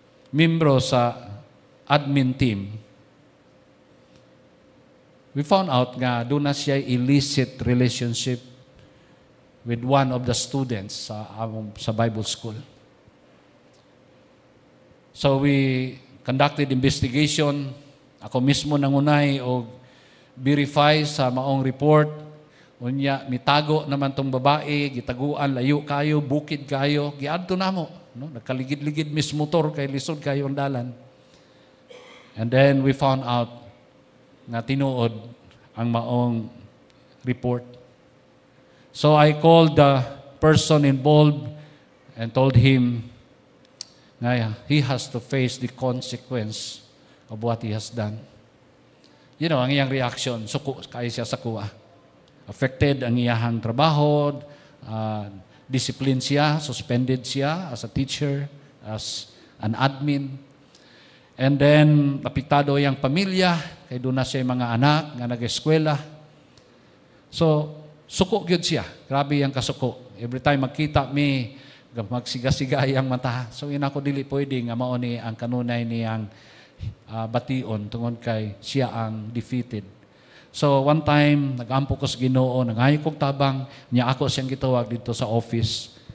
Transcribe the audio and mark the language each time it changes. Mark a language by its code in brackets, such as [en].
[en] membro sa admin team, we found out [ceb] nga doon na siya [en] illicit relationship with one of the students sa Bible school. So we conducted investigation. [ceb] Ako mismo nangunay o verify sa maong report. Unya, mitago naman tong babae, gitaguan, layo kayo, bukid kayo, giadto namo. No? Nagkaligid-ligid mis motor kay lisod kayo ang dalan. [en] And then we found out [ceb] nga tinuod ang maong [en] report. So I called the person involved and told him nga he has to face the consequence of what he has done. You know, [ceb] ang iyang reaction, suko kaya siya sa kuha. Affected ang iyang trabaho, discipline siya, suspended siya [en] as a teacher, as an admin. [ceb] And then, apektado iyang pamilya, kay doon na siya mga anak nga nag-eskwela. So, suko gyud siya. Grabe ang kasuko. [en] Every time [ceb] magkita mi, magsiga-siga iyang mata. So, yun ako dili pwede nga mao ni ang kanunay niyang bation tungod kay siya ang defeated. [en] So one time, [ceb] nag-ampo ko sa Ginoo, nangayo kong tabang, niya ako siyang gitawag dito sa office.